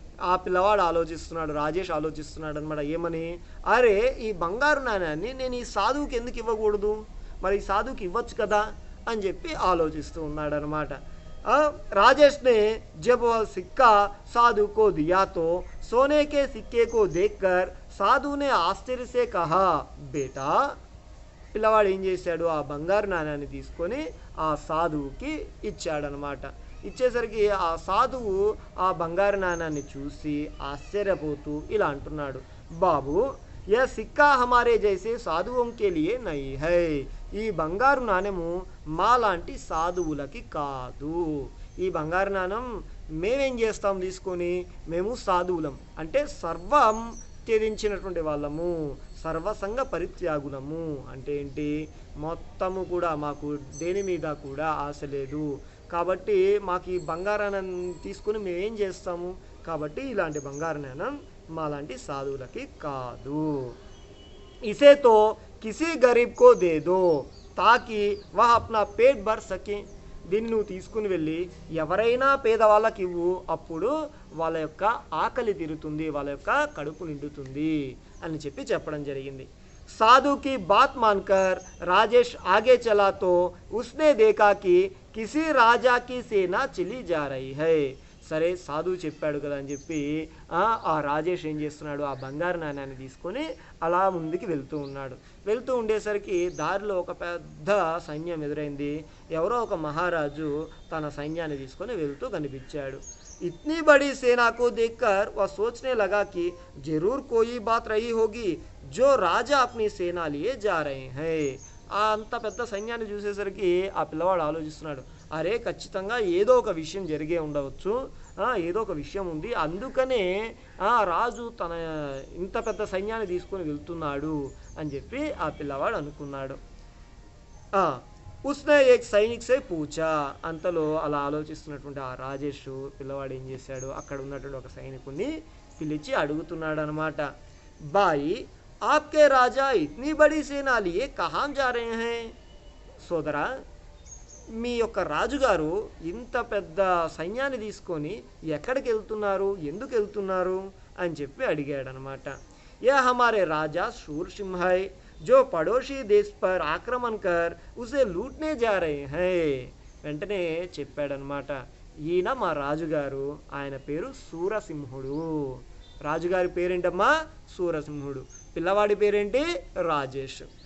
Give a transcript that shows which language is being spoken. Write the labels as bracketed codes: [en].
[te] ఆ పిల్లవాడు ఆలోచిస్తున్నాడు, రాజేష్ ఆలోచిస్తున్నాడు అనమాట. ఏమని? అరే ఈ బంగారు నాణ్యాన్ని నేను ఈ సాధువుకి ఎందుకు ఇవ్వకూడదు, మరి ఈ సాధువుకి ఇవ్వచ్చు కదా అని చెప్పి ఆలోచిస్తూ ఉన్నాడు అనమాట. [hi] राजेश ने जब वह सिक्का साधु को दिया तो सोने के सिक्के को देखकर साधु ने आश्चर्य से कहा, बेटा [te] పిల్లవాడు ఏం చేశాడు, ఆ బంగారు నాణ్యాన్ని తీసుకొని ఆ సాధువుకి ఇచ్చాడనమాట. ఇచ్చేసరికి ఆ సాధువు ఆ బంగారు నాణాన్ని చూసి ఆశ్చర్యపోతూ ఇలా అంటున్నాడు, బాబు [hi] యह सिक्का हमारे जैसे साधुओं के लिए नहीं है. [te] ఈ బంగారు నాణెము మాలాంటి సాధువులకి కాదు. ఈ బంగారు నాణం మేమేం చేస్తాం తీసుకొని, మేము సాధువులం అంటే సర్వం త్యజించినటువంటి వాళ్ళము, సర్వసంగ పరిత్యాగులము. అంటే ఏంటి, మొత్తము కూడా మాకు దేని మీద కూడా ఆశ లేదు కాబట్టి మాకు ఈ బంగారాన్ని తీసుకొని మేమేం చేస్తాము, కాబట్టి ఇలాంటి బంగారు నాణం మాలాంటి సాధువులకి కాదు. [hi] ఇసే తో కిసీ గరీబ్ కో దే దో తాకి వహ అప్నా పేట్ భర్ సకే. [te] దీన్ని నువ్వు తీసుకుని వెళ్ళి ఎవరైనా పేదవాళ్ళకి ఇవ్వు, అప్పుడు వాళ్ళ యొక్క ఆకలి తీరుతుంది, వాళ్ళ యొక్క కడుపు నిండుతుంది అని చెప్పడం జరిగింది. [hi] साधु की बात मानकर राजेश आगे चला तो उसने देखा कि किसी राजा की सेना चली जा रही है. [te] సరే సాధువు చెప్పాడు కదా అని చెప్పి ఆ రాజేష్ ఏం చేస్తున్నాడు, ఆ బంగారు నాణ్యాన్ని తీసుకొని అలా ముందుకు వెళ్తూ ఉండేసరికి దారిలో ఒక పెద్ద సైన్యం ఎదురైంది. ఎవరో ఒక మహారాజు తన సైన్యాన్ని తీసుకొని వెళ్తూ కనిపించాడు. [hi] इतनी बड़ी सेना को देखकर वह सोचने लगा कि जरूर कोई बात रही होगी जो राजा अपनी सेना लिए जा रहे हैं. [te] అంత పెద్ద సైన్యాన్ని చూసేసరికి ఆ పిల్లవాడు ఆలోచిస్తున్నాడు, అరే ఖచ్చితంగా ఏదో ఒక విషయం జరిగే ఉండవచ్చు, ఏదో ఒక విషయం ఉంది, అందుకనే రాజు తన ఇంత పెద్ద సైన్యాన్ని తీసుకొని వెళ్తున్నాడు అని చెప్పి ఆ పిల్లవాడు అనుకున్నాడు. [hi] ఉస్నే ఏక్ సైనిక్ సే పూచా. [te] అంతలో అలా ఆలోచిస్తున్నటువంటి ఆ రాజేష్ పిల్లవాడు ఏం చేశాడు, అక్కడ ఉన్నటువంటి ఒక సైనికుడిని పిలిచి అడుగుతున్నాడు అనమాట, బాయి [hi] आपके राजा इतनी बड़ी सेना लिए कहाँ जा रहे हैं. [te] సోదరా, మీ యొక్క రాజుగారు ఇంత పెద్ద సైన్యాన్ని తీసుకొని ఎక్కడికి వెళ్తున్నారు, ఎందుకు వెళ్తున్నారు అని చెప్పి అడిగాడు అనమాట. [hi] యా హమారే రాజా శూర్ సింహ్ హై जो पड़ोसी देश पर आक्रमण कर उसे लूटने जा रहे हैं. [te] వెంటనే చెప్పాడనమాట, ఈయన మా రాజుగారు, ఆయన పేరు సూరసింహుడు. రాజుగారి పేరేంటమ్మా, సూరసింహుడు. పిల్లవాడి పేరేంటి, రాజేష్.